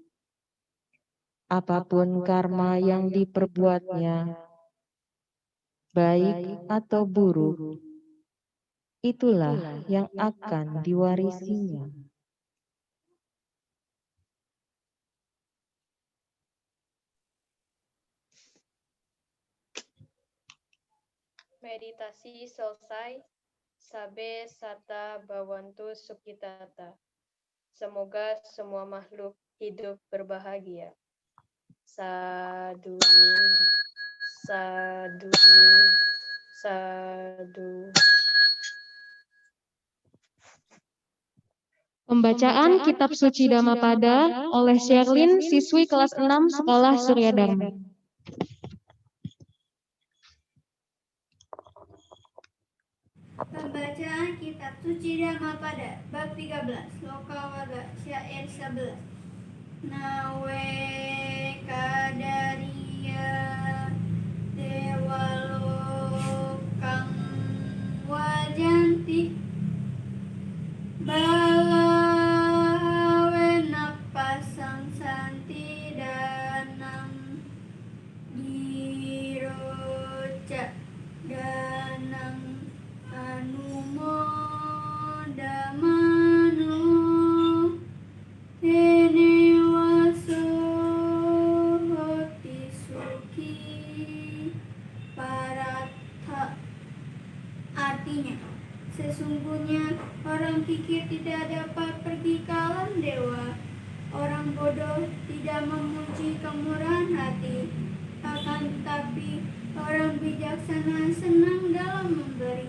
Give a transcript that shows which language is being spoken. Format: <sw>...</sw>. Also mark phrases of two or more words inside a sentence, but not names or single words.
<id>Apapun karma yang diperbuatnya, baik atau buruk, itulah yang akan diwarisinya. Meditasi selesai.</id> <pi>Sabe sata bawantu sukitata.</pi> <id>Semoga semua makhluk hidup berbahagia.</id> <pi>Sadu, sadu, sadu.</pi> <id>Pembacaan Kitab Suci Dhammapada oleh Sherlyn, siswi kelas 6 Sekolah Surya Dharma. Pembacaan Kitab Suci Dhammapada bab 13 Loka Waga syair 11.</id> <pi>Nawe kadaria dewalokang wajanti balawena pasang santi danang diroca danang anumodamano tenewaso hoti suki paratha.</pi> <id>Artinya, sesungguhnya orang kikir tidak dapat pergi ke alam dewa. Orang bodoh tidak memuji kemurahan hati. Akan tetapi, orang bijaksana senang dalam memberi.</id>